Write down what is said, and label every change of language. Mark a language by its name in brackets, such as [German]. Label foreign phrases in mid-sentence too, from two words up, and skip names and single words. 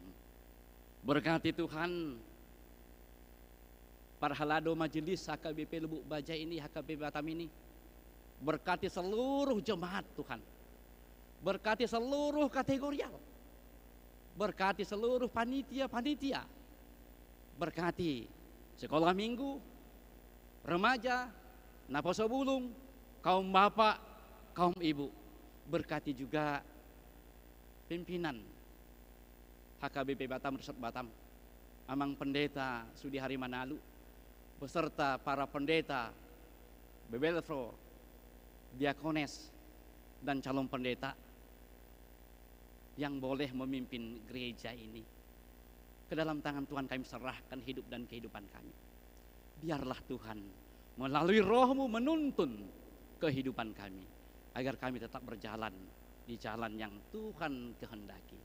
[Indonesian] Berkati Tuhan para halado majelis HKBP Lubuk Baja ini, HKBP Batam ini. Berkati seluruh jemaat Tuhan, berkati seluruh kategorial, berkati seluruh panitia-panitia, berkati sekolah minggu, remaja, naposo bulung, kaum bapak, kaum ibu. Berkati juga pimpinan HKBP Batam, Resort Batam, Amang Pendeta Sudi Hari Manalu, beserta para pendeta, bebelfro, diakones, dan calon pendeta yang boleh memimpin gereja ini. Ke dalam tangan Tuhan kami serahkan hidup dan kehidupan kami. Biarlah Tuhan melalui Roh-Mu menuntun kehidupan kami, agar kami tetap berjalan di jalan yang Tuhan kehendaki.